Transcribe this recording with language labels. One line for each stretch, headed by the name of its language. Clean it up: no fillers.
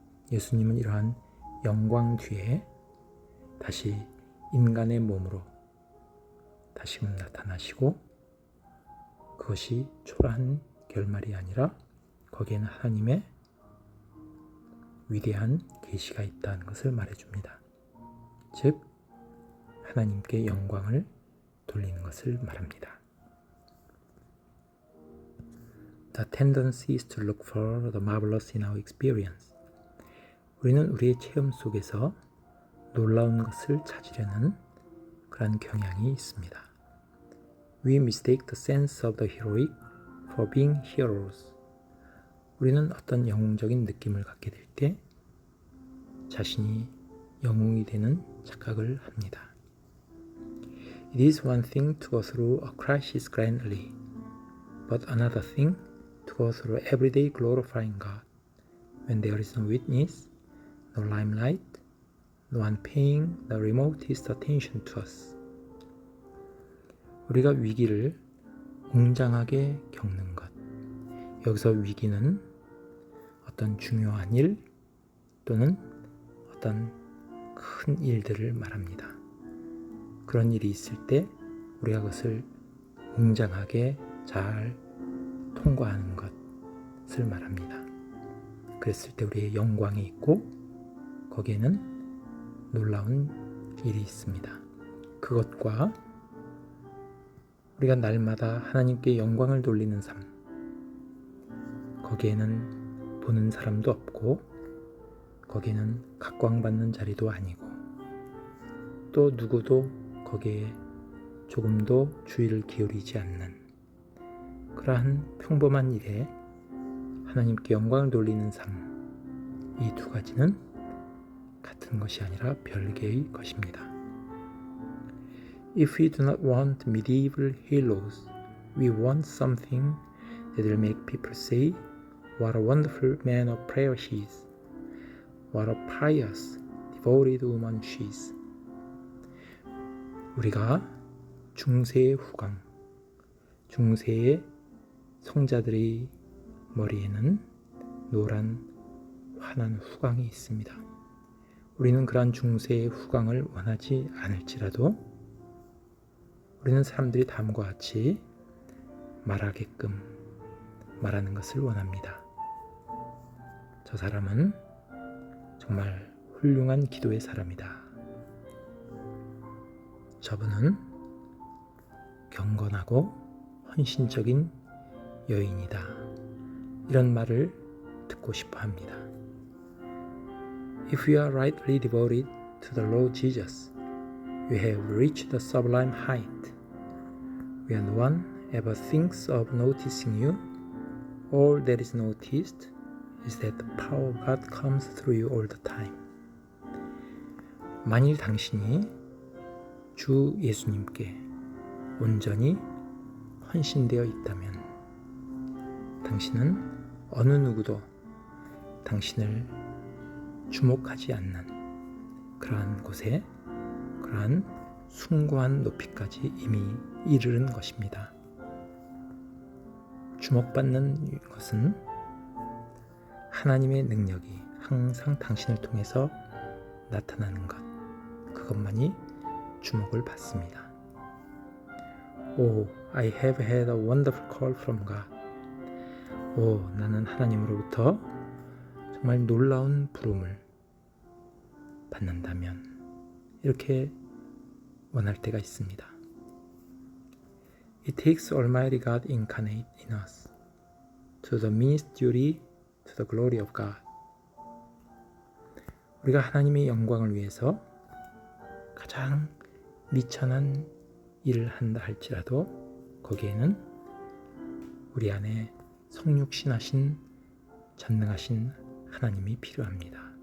Korean: 예수님은 이러한 영광 뒤에 다시 인간의 몸으로 다시금 나타나시고, 그것이 초라한 결말이 아니라 거기에는 하나님의 위대한 계시가 있다는 것을 말해줍니다. 즉 하나님께 영광을 돌리는 것을 말합니다.
English: The tendency is to look for the marvelous in our experience.
Korean: 우리는 우리의 체험 속에서 놀라운 것을 찾으려는 그런 경향이 있습니다.
English: We mistake the sense of the heroic for being heroes.
Korean: 우리는 어떤 영웅적인 느낌을 갖게 될 때 자신이 영웅이 되는 착각을 합니다.
English: It is one thing to go through a crisis grandly, but another thing to go through everyday glorifying God, when there is no witness, no limelight, no one paying the remotest attention to us.
Korean: 우리가 위기를 웅장하게 겪는 것. 여기서 위기는 어떤 중요한 일 또는 어떤 큰 일들을 말합니다. 그런 일이 있을 때 우리가 그것을 웅장하게 잘 통과하는 것을 말합니다. 그랬을 때 우리의 영광이 있고 거기에는 놀라운 일이 있습니다. 그것과 우리가 날마다 하나님께 영광을 돌리는 삶, 거기에는 보는 사람도 없고 거기에는 각광받는 자리도 아니고 또 누구도 거기에 조금도 주의를 기울이지 않는 그러한 평범한 일에 하나님께 영광을 돌리는 삶, 이 두 가지는 같은 것이 아니라 별개의 것입니다.
English: If we do not want medieval heroes, we want something that will make people say, "What a wonderful man of prayer she is. What a pious, devoted woman she is."
Korean: 우리가 중세의 후광, 중세의 성자들의 머리에는 노란 환한 후광이 있습니다. 우리는 그러한 중세의 후광을 원하지 않을지라도 우리는 사람들이 다음과 같이 말하게끔 말하는 것을 원합니다. 저 사람은 정말 훌륭한 기도의 사람이다. 저분은 경건하고 헌신적인 여인이다. 이런 말을 듣고 싶어 합니다.
English: If we are rightly devoted to the Lord Jesus, we have reached the sublime height When no one ever thinks of noticing you, all that is noticed is that the power of God comes through you all the time.
Korean: 만일 당신이 주 예수님께 온전히 헌신되어 있다면 당신은 어느 누구도 당신을 주목하지 않는 그러한 곳에 그러한 숭고한 높이까지 이미 이르는 것입니다. 주목받는 것은 하나님의 능력이 항상 당신을 통해서 나타나는 것, 그것만이 주목을 받습니다.
English: Oh, I have had a wonderful call from God.
Korean: 나는 하나님으로부터 정말 놀라운 부름을 받는다면 이렇게 원할 때가 있습니다.
English: It takes Almighty God incarnate in us to the meanest duty to the glory of God.
Korean: 우리가 하나님의 영광을 위해서 가장 미천한 일을 한다 할지라도 거기에는 우리 안에 성육신하신 전능하신 하나님이 필요합니다.